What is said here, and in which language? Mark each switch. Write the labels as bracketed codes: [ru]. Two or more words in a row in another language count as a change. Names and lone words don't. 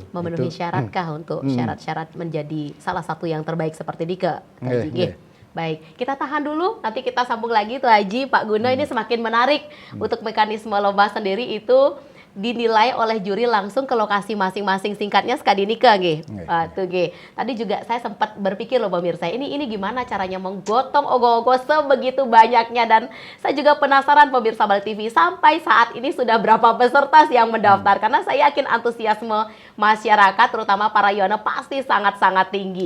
[id] Memenuhi Itu. syaratkah untuk syarat-syarat menjadi salah satu yang terbaik seperti Dika? Baik, kita tahan dulu, nanti kita sambung lagi tuh Haji, Pak Guna. Ini semakin menarik untuk mekanisme lomba sendiri itu dinilai oleh juri langsung ke lokasi masing-masing, singkatnya Skadinika nggih. Tuh nggih. Tadi juga saya sempat berpikir loh pemirsa, ini gimana caranya menggotong ogoh-ogoh sebegitu banyaknya, dan saya juga penasaran pemirsa Bali TV sampai saat ini sudah berapa peserta sih yang mendaftar, karena saya yakin antusiasme masyarakat terutama para Yohana pasti sangat-sangat tinggi.